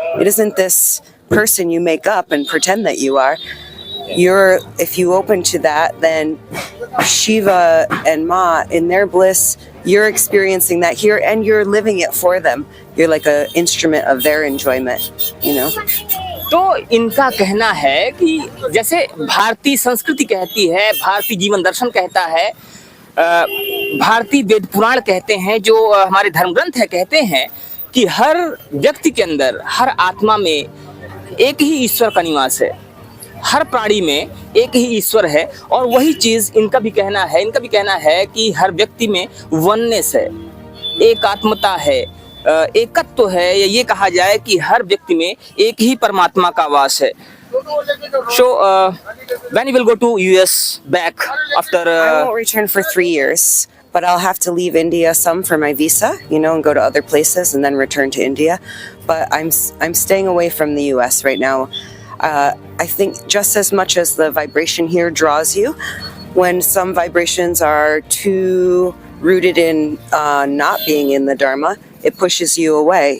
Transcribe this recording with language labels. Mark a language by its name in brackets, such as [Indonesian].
[English] It isn't this person you make up and pretend that you are. If you open to that, then Shiva and Ma in their bliss, you're experiencing that here and you're living it for them. You're like an instrument of their enjoyment, [Hindi] तो इनका कहना है कि जैसे भारतीय संस्कृति कहती है, भारतीय जीवन दर्शन कहता है, भारतीय वेद पुराण कहते हैं, जो हमारे धर्म ग्रंथ है, कहते हैं कि हर व्यक्ति के अंदर, हर आत्मा में एक ही ईश्वर का निवास है, हर प्राणी में एक ही ईश्वर है। और वही चीज इनका भी कहना है कि हर व्यक्ति में वननेस है, एकात्मता है, एकत्व है, या ये कहा जाए कि हर व्यक्ति में एक ही परमात्मा का वास है। [English] So when you will go to US back after I won't return for 3 years, but I'll have to leave India some for my visa, and go to other places and then return to India. But I'm staying away from the US right now. I think just as much as the vibration here draws you, when some vibrations are too rooted in not being in the Dharma, it pushes you away.